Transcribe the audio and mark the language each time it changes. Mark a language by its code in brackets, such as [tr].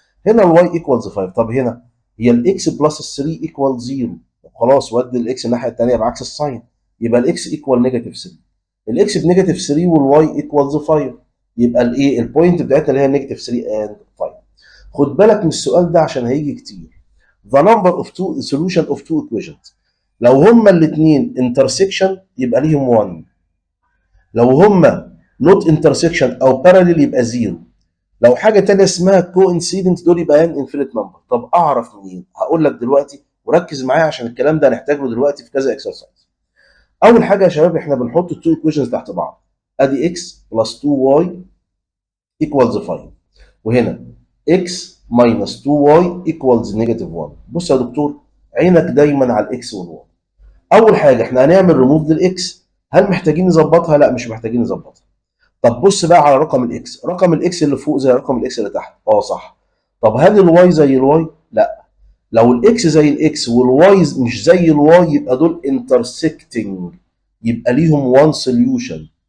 [ar] هنا الواي ايكوالز 5. طب هنا هي الاكس بلس 3 ايكوال 0. خلاص ودي الاكس الناحيه الثانيه بعكس الساين، يبقى الاكس ايكوال نيجاتيف 3. الاكس بنيجاتيف 3 والواي ايكوالز 5، يبقى الايه البوينت بتاعتنا اللي هي نيجاتيف 3 اند 5. خد بالك من السؤال ده عشان هيجي كتير. [en] the number of two solution of two equations. [ar] لو هما الاثنين intersection يبقى ليهم 1. لو هما not intersection او parallel يبقى 0. لو حاجه تانية اسمها coincident دول يبقى ان infinite number. طب اعرف منين؟ هقول لك دلوقتي وركز معايا عشان الكلام ده هنحتاجه دلوقتي في كذا اكسرسايز. اول حاجه يا شباب احنا بنحط التو ايكويشنز تحت بعض. [en] ادي x plus 2y equals 5، وهنا x minus 2y equals negative 1. [ar] بص يا دكتور، عينك دايما على الاكس والواي. اول حاجه احنا هنعمل ريموف للاكس. هل محتاجين نظبطها؟ لا مش محتاجين نظبطها. طب بص بقى على رقم الاكس. رقم الاكس اللي فوق زي رقم الاكس اللي تحت. اه صح. طب هل الواي زي الواي؟ لا. لو الاكس زي الاكس والواي مش زي الواي يبقى دول انترسكتنج، يبقى ليهم وان سوليوشن.